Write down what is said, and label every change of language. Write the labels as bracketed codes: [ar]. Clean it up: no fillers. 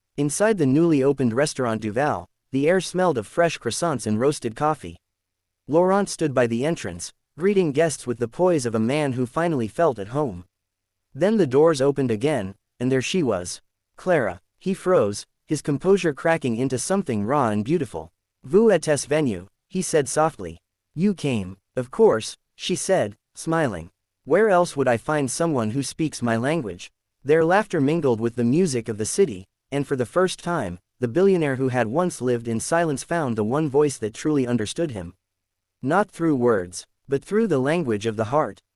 [en] Inside the newly opened restaurant Duval, the air smelled of fresh croissants and roasted coffee. Laurent stood by the entrance, greeting guests with the poise of a man who finally felt at home. Then the doors opened again, and there she was. Clara. He froze, his composure cracking into something raw and beautiful. [fr] Vous êtes venu, [en] he said softly. You came. Of course, she said, smiling. Where else would I find someone who speaks my language? Their laughter mingled with the music of the city, and for the first time, the billionaire who had once lived in silence found the one voice that truly understood him. Not through words, but through the language of the heart.